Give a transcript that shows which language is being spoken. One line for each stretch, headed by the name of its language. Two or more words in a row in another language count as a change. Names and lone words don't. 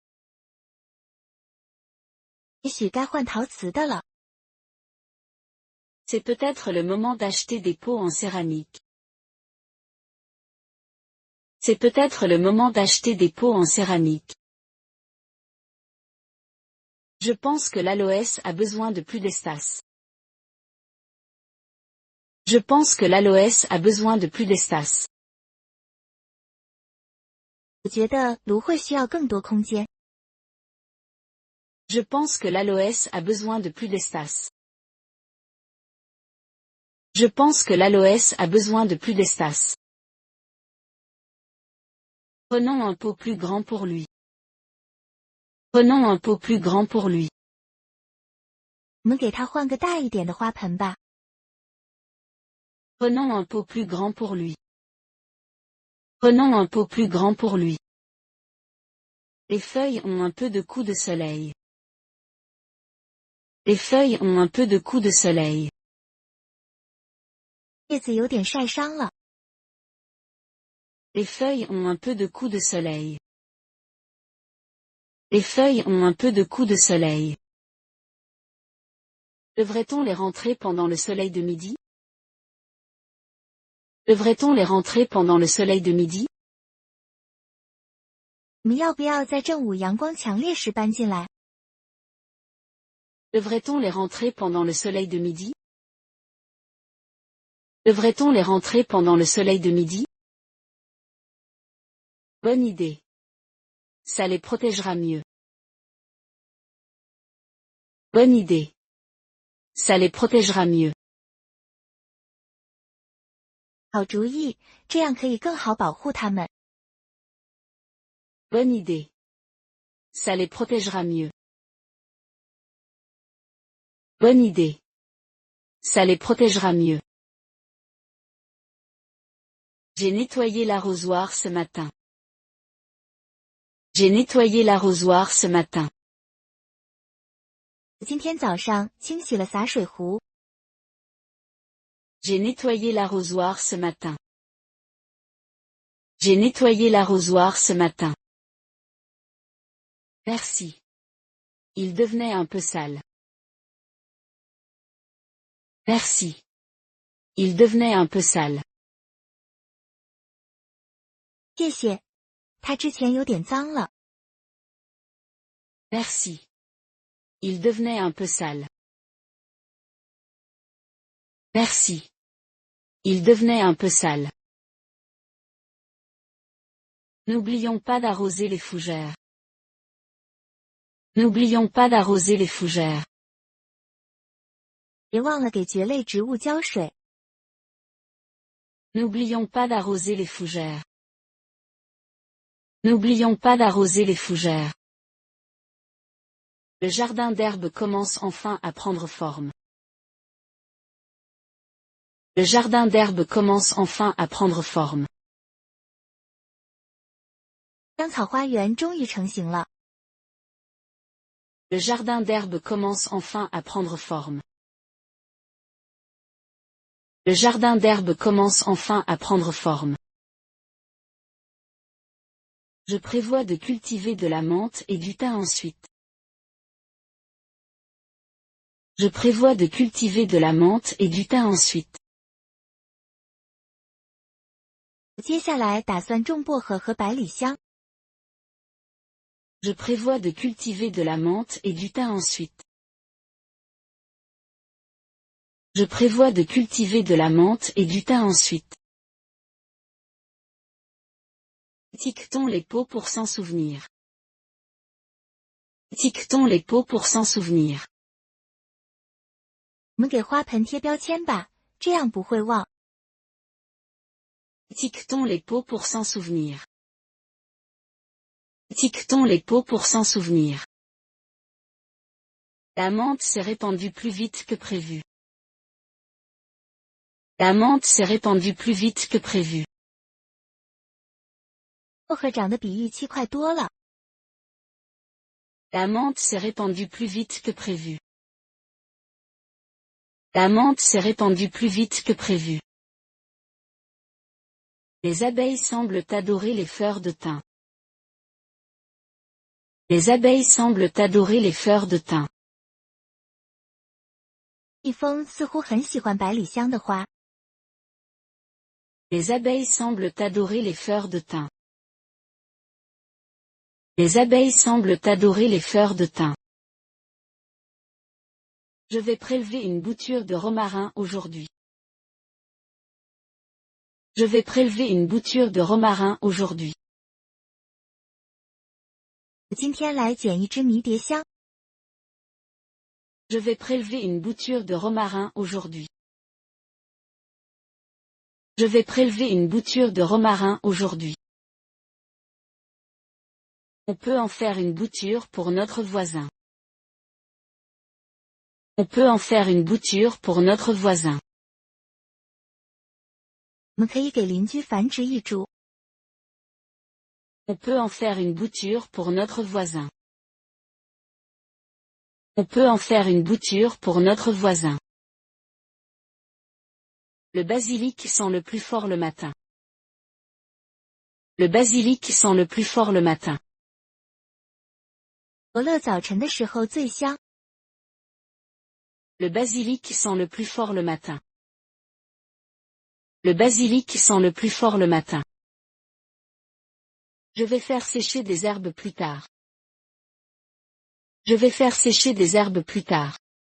Chinese: 也许该换陶瓷的了。
French: C'est peut-être le moment d'acheter des pots en céramique. C'est peut-être le moment d'acheter des pots en céramique. Je pense que l'aloès a besoin de plus d'espace. Je pense que l'aloès a besoin de plus d'espace.
Chinese: 我觉得芦荟需要更多空间。
French: Je pense que l'aloès a besoin de plus d'espace. Je pense que l'aloès a besoin de plus d'espace. Prenons un pot plus grand pour lui. Prenons un pot plus grand pour lui.
Chinese: 我们给它换个大一点的花盆吧。
French: Prenons un pot plus grand pour lui. Prenons un pot plus grand pour lui. Les feuilles ont un peu de coup de soleil. Les feuilles ont un peu de coup de soleil.
Chinese: 叶子有点晒伤了。
French: Les feuilles ont un peu de coup de soleil. Les feuilles ont un peu de coup de soleil. Devrait-on les rentrer pendant le soleil de midi? Devrait-on les rentrer pendant le soleil de midi?
Chinese: 我们要不要在正午阳光强烈时搬进来？
French: Devrait-on les rentrer pendant le soleil de midi? Devrait-on les rentrer pendant le soleil de midi? Bonne idée. Ça les protégera mieux. Bonne idée. Ça les protégera mieux.
Chinese: 好主意，这样可以更好保护它们。
French: Bonne idée. Ça les protégera mieux. Bonne idée. Ça les protégera mieux. J'ai nettoyé l'arrosoir ce matin. J'ai nettoyé l'arrosoir ce matin.
Chinese: 今天早上清洗了洒水壶。
French: J'ai nettoyé l'arrosoir ce matin. J'ai nettoyé l'arrosoir ce matin. Merci. Il devenait un peu sale. Merci. Il devenait un peu sale.
Chinese: 谢谢。它之前有点脏了。
French: Merci. Il devenait un peu sale. Merci. Il devenait un peu sale. N'oublions pas d'arroser les fougères. N'oublions pas d'arroser les fougères.
Chinese: 别忘了给蕨类植物浇水。
French: N'oublions pas d'arroser les fougères. N'oublions pas d'arroser les fougères. Le jardin d'herbe commence enfin à prendre forme. Le jardin d'herbe commence enfin à prendre forme.
Chinese: 香草花园终于成型了。
French: Le jardin d'herbe commence enfin à prendre forme. Le jardin d'herbe commence enfin à prendre forme. Je prévois de cultiver de la menthe et du thym ensuite. Je prévois de cultiver de la menthe et du thym ensuite.
Chinese: 接下来打算种薄荷和百里香。
French: Je prévois de cultiver de la menthe et du thym ensuite. Je prévois de cultiver de la menthe et du thym ensuite. Étiquetons les pots pour s'en souvenir. Étiquetons les pots pour s'en souvenir.
Chinese: 我们给花盆贴标签吧，这样不会忘。
French: Étiquetons les pots pour s'en souvenir. Étiquetons les pots pour s'en souvenir. La menthe s'est répandue plus vite que prévu. La menthe s'est répandue plus vite que prévu.
Chinese: 薄荷长得比预期快多了。
French: La menthe s'est répandue plus vite que prévu. La menthe s'est répandue plus vite que prévu. Les abeilles semblent adorer les fleurs de thym. Les abeilles semblent adorer les fleurs de thym.
Chinese: 蜜蜂似乎很喜欢百里香的花。
French: Les abeilles semblent adorer les fleurs de thym. Les abeilles semblent adorer les fleurs de thym. Je vais prélever une bouture de romarin aujourd'hui. Je vais prélever une bouture de romarin aujourd'hui.
Chinese: 我今天来捡一支迷迭香。
French: Je vais prélever une bouture de romarin aujourd'hui. Je vais prélever une bouture de romarin aujourd'hui. On peut en faire une bouture pour notre voisin. On peut en faire une bouture pour notre voisin.
Chinese: 我们可以给邻居繁殖一株。
French: On peut en faire une bouture pour notre voisin. On peut en faire une bouture pour notre voisin. Le basilic sent le plus fort le matin. Le basilic sent le plus fort le matin.
Chinese: 伯乐早晨的时候最香。
French: Le basilic sent le plus fort le matin. Le basilic sent le plus fort le matin. Je vais faire sécher des herbes plus tard. Je vais faire sécher des herbes plus tard.